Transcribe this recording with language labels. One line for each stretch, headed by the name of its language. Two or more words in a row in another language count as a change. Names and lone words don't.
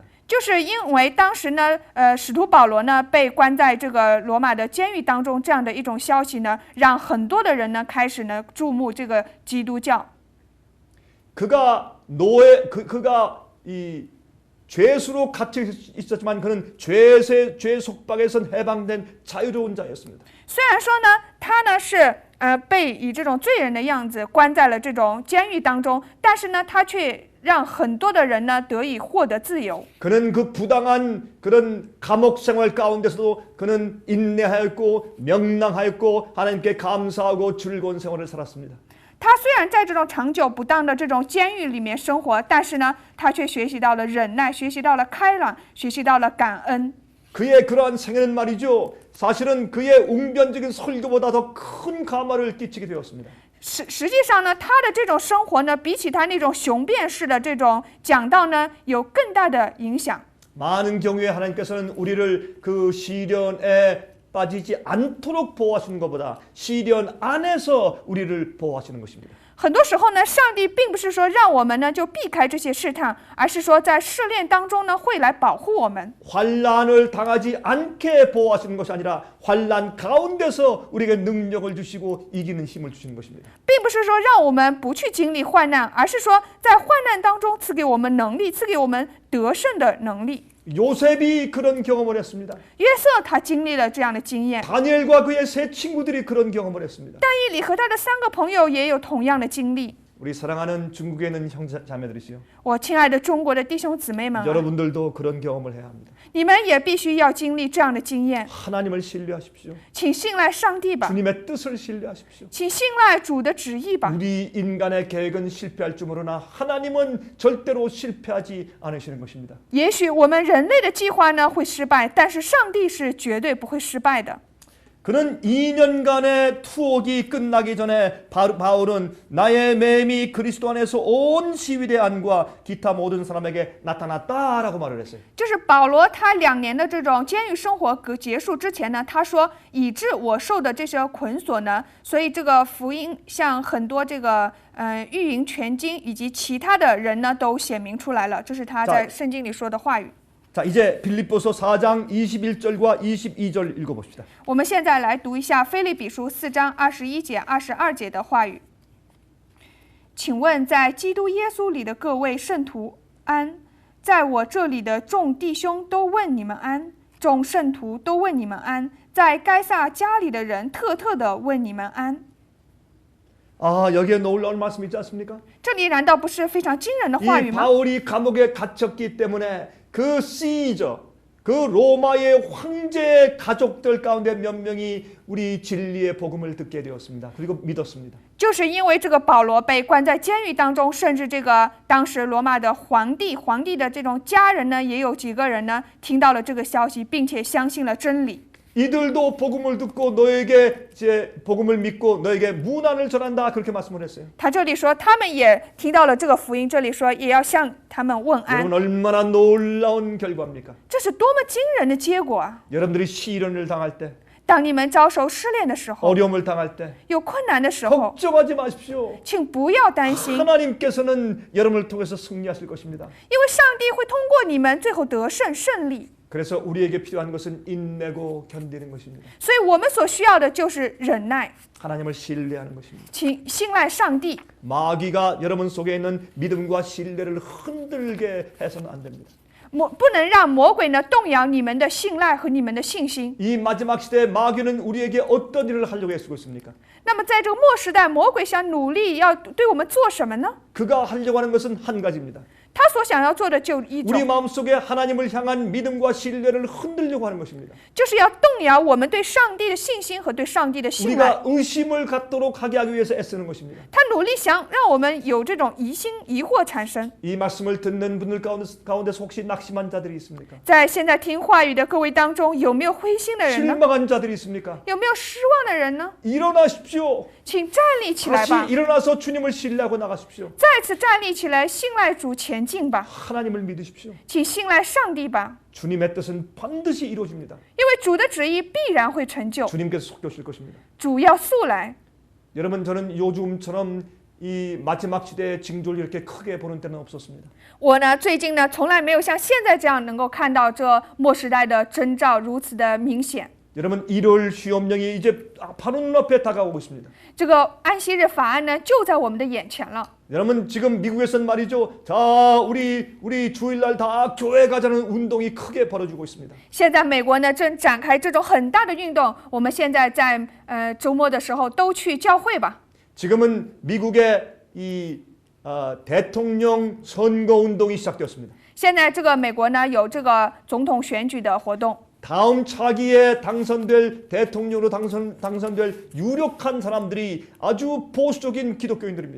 Chinese: 就是因为当时呢，使徒保罗呢被关在这个罗马的监狱当中，这样的一种消息呢，让很多的人呢开始呢注目这个基督教。
Korean: 그가 이 죄수로 갇혀 있었지만 그는 죄 속박에선 해방된 자유로운 자였습니다.
Chinese: 虽然说呢，他呢是被以这种罪人的样子关在了这种监狱当中，但是呢，他却让很多的人呢得以获得自由。
Korean: 그는 그 부당한 그런 감옥 생활 가운데서도 그는 인내하였고 명랑하였고 하나님께 감사하고 즐거운 생활을 살았습니다.
Chinese: 他虽然在这种长久不当的这种监狱里面生活，但是呢，他却学习到了忍耐，学习到了开朗，学习到了感恩。
Korean: 그의 그러한 생애는 말이죠. 사실은 그의 웅변적인 설교보다 더 큰 감화를 끼치게 되었습니다.
Chinese: 实际上呢，他的这种生活呢，比起他那种雄辩式的这种讲道呢，有更大的影响。
Korean: 많은 경우에 하나님께서는 우리를 그 시련에 빠지지 않도록 보호하시는 것보다 시련 안에서 우리를 보호하시는 것입니다.
Chinese: 很多时候呢，上帝并不是说让我们呢就避开这些试探，而是说在试炼当中呢会来保护我们。
Korean: 환난을 당하지 않게 보호하시는 것이 아니라 환난 가운데서 우리에게 능력을 주시고 이기는 힘을 주시는 것입니다.
Chinese: 并不是说让我们不去经历患难，而是说在患难当中赐给我们能力，赐给我们得胜的能力。
Korean: 요셉이 그런 경험을 했습니다.
Chinese: 约瑟他经历了这样的经验，
Korean: 다니엘과 그의 세 친구들이 그런 경험을 했습니다.
Chinese: 但以理和他的3个朋友也有同样的经历。
Korean: 우리 사랑하는 중국에 있는 형제자매들이시요.
Chinese: 我亲爱的中国的弟兄姊妹们啊，
Korean: 여러분들도 그런 경험을 해야 합니다.
Chinese: 你们也必须要经历这样的经验，
Korean: 하나님을 신뢰하십시오.
Chinese: 请信赖上帝吧，
Korean: 주님의 뜻을 신뢰하십시오.
Chinese: 请信赖主的旨意吧。
Korean: 우리 인간의 계획은 실패할 줄 모르나 하나님은 절대로 실패하지 않으시는 것입니다.
Chinese: 也许我们人类的计划呢会失败，但是上帝是绝对不会失败的。
Korean: 그는 2년간의 투옥이 끝나기 전에 바울은 나의 매임이 그리스도 안에서 온 시위대 안과 기타 모든 사람에게 나타났다라고 말을 했어요.
Chinese: 就是保罗他2年的这种监狱生活结束之前呢，他说以致我受的这些捆锁呢，所以这个福音向很多这个御营全经以及其他的人呢都显明出来了，这是他在圣经里说的话语。
Korean: 자, 이제 빌립보서 4장 21절과 22절 읽어봅시다.
Chinese: 我们现在来读一下腓立比书4章21节、22节的话语。请问在基督耶稣里的各位圣徒安，在我这里的众弟兄都问你们安，众圣徒都问你们安，在该撒家里的人特的问你们安。
Korean: 여기에 놀라운 말씀이 있지 않습니까?
Chinese: 这里难道不是非常惊人的话
Korean: 이
Chinese: 语吗？
Korean: 바울이 감옥에 갇혔기 때문에 그 시저, 그 로마의 황제의 가족들 가운데 몇 명이 우리 진리의 복음을 듣게 되었습니다. 그리고 믿었습니다.
Chinese: 就是因为这个保罗被关在监狱当中，甚至这个当时罗马的皇帝的这种家人呢，也有几个人呢听到了这个消息，并且相信了真理。
Korean: 이들도 복음을 듣고 너에게 이제 복음을 믿고 너에게 문안을 전한다 그렇게 말씀을 했어요.
Chinese: 他这里说他们也听到了这个福音，这里说也要向他们问安。
Korean: 여러분 얼마나 놀라운 결과입니까?
Chinese: 这是多么惊人的结果啊！
Korean: 여러분들이 시련을 당할 때,
Chinese: 当你们遭受试炼的时候，
Korean: 어려움을 당할 때
Chinese: 有困难的时候，
Korean: 걱정하지 마십시오.
Chinese: 请不要担心，
Korean: 하나님께서는 여러분을 통해서 승리하실 것입니다.
Chinese: 因为上帝会通过你们最后得胜胜利。
Korean: 그래서 우리에게 필요한 것은 인내고 견디는 것입니다.
Chinese: 所以我们所需要的就是忍耐，
Korean: 하나님을 신뢰하는 것입니다.
Chinese: 请信赖上帝。
Korean: 마귀가 여러분 속에 있는 믿음과 신뢰를 흔들게 해서는 안 됩니다.
Chinese: 不能让魔鬼呢动摇你们的信赖和你们的信心。
Korean: 이 마지막 시대에 마귀는 우리에게 어떤 일을 하려고 애쓰고 있습니까?
Chinese: 那么在这个末时代，魔鬼想努力要对我们做什么呢？
Korean: 그가 하려고 하는 것은 한 가지입니다.
Chinese: 他所想要做的就一
Korean: 우리
Chinese: 种，
Korean: 마음속에 하나님을 향한 믿음과 신뢰를 흔들려고 하는 것입니다.
Chinese: 就是要动摇我们对上帝的信心和对上帝的信赖。
Korean: 우리가 의심을 갖도록 하게 하기 위해서 애쓰는 것입니다.
Chinese: 他努力想让我们有这种疑心疑惑产生。
Korean: 이 말씀을 듣는 분들 가운데서 혹시 낙심한 자들이 있습니까?
Chinese: 在现在听话语的各位当中，有没有灰心的人呢？
Korean: 실망한 자들이 있습니까?
Chinese: 有没有失望的人呢？
Korean: 일어나십시오.
Chinese: 请站立起来吧
Korean: 다시 ， 일어나서 주님을 신뢰하고 나가십시오.
Chinese: 再次站立起来，信赖主前进吧，
Korean: 하나님을 믿으십시오.
Chinese: 请信赖上帝吧，
Korean: 주님의 뜻은 반드시 이루어집니다.
Chinese: 因为主的旨意必然会成就，
Korean: 주님께서 속도실 것입니다.
Chinese: 主要速来。
Korean: 여러분 저는 요즘처럼 이 마지막 시대의 징조를 이렇게 크게 보는 때는 없었습니다.
Chinese: 我呢，最近呢，从来没有像现在这样能够看到这末时代的征兆如此的明显。
Korean: 여러분 1월 시험령이 이제 바로 눈앞에 다가오고 있습니다.
Chinese: 这个安息日法案呢，就在我们的眼前了。
Korean: 여러분 지금 미국에서는 말이죠. 자, 우리 주일날 다 교회 가자는 운동이 크게 벌어지고 있습니다.
Chinese: 现在美国呢正展开这种很大的运动，我们现在在周末的时候都去教会吧。
Korean: 지금은 미국의 이 대통령 선거 운동이 시작되었습니다.
Chinese: 现在这个美国呢有这个总统选举的活动，
Korean: 다음 차기에 당선될 대통령으로 당선될 유력한 사람들이 아주 보수적인 기독교인들입니다.